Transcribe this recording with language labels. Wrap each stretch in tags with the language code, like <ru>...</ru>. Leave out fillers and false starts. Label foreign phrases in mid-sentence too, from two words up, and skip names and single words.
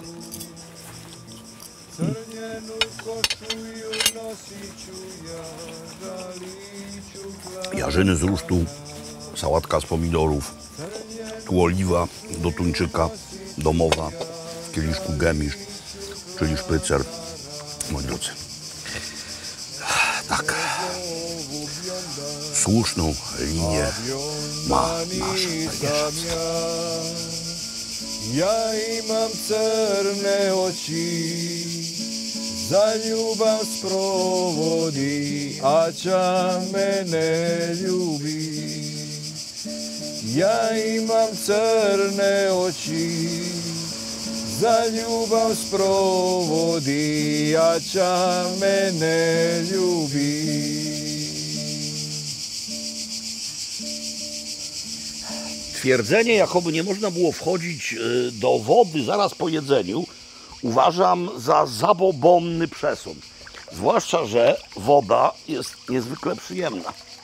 <pl>Jarzyny z rusztu, sałatka z pomidorów, tu oliwa do tuńczyka, domowa, w kieliszku gemisz, czyli szprycer. Moi drodzy, tak, słuszną linię ma nasz Pajężac.</pl> <hr>Ja imam crne oči, za ljubav sprovodi, ača mene ljubi. Ja imam crne oči, za ljubav sprovodi, ača mene ljubi.</hr> <pl>Twierdzenie, jakoby nie można było wchodzić do wody zaraz po jedzeniu, uważam za zabobonny przesąd. Zwłaszcza, że woda jest niezwykle przyjemna.</pl>